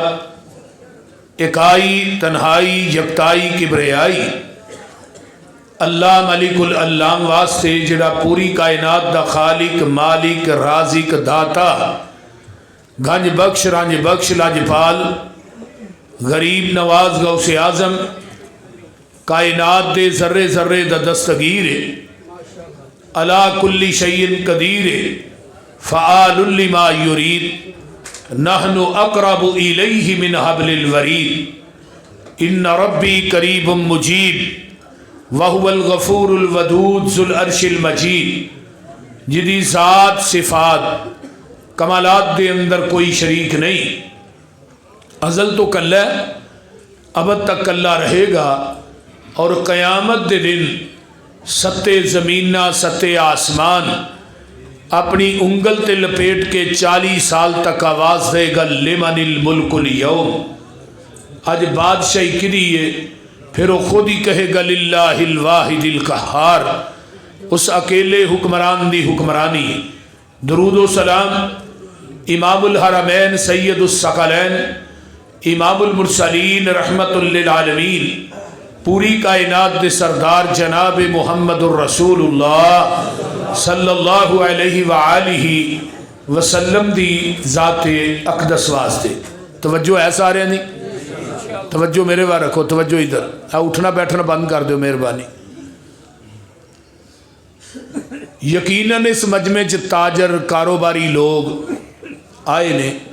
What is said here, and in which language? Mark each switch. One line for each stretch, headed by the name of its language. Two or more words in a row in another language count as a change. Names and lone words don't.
Punjabi: اکائی, تنہائی، یکتائی، کبریائی اللہ ملک العلام واسطے جہڑا پوری کائنات دا خالق، مالک، رازق، داتا، گنج بخش، رنج بخش، لج پال، غریب نواز، غوث اعظم، کائنات دے ذرے ذرے دا دستگیر,
Arabic: على كل شيء قدير، فعال لما يريد، نحن أقرب إليه من حبل الوريد. إن ربي قريب مجيب وهو الغفور الودود ذو العرش المجيد.
Punjabi: جیدی ذات صفات کمالات دے اندر کوئی شریک نہیں. ازل تو کلا، ابد تک کلا
Urdu: رہے گا اور قیامت کے دن
Punjabi: ستے زمیناں، ستے آسمان اپنی انگل تے لپیٹ کے
Urdu: 40 سال تک آواز دے گا,
Arabic: لمن الملك اليوم.
Punjabi: اج بادشاہی کدی ہے?
Urdu: پھر وہ خود ہی کہے گا,
Arabic: لله الواحد القهار.
Punjabi: اس اکیلے حکمران دی حکمرانی.
Urdu: درود و سلام
Arabic: إمام الحرمين سيد الثقلين إمام المرسلين رحمة للعالمين,
Punjabi: پوری کائنات دے سردار جناب
Arabic: محمد رسول الله صلى الله عليه وآله وسلم
Punjabi: دی ذات اقدس واسطے. توجہ ہے سارے دی? توجہ میرے وَل رکھو، توجہ ادھر.
Urdu: اٹھنا بیٹھنا بند کر دو مہربانی.
Punjabi: یقیناً اس مجمعے چ تاجر، کاروباری لوگ آئے نے.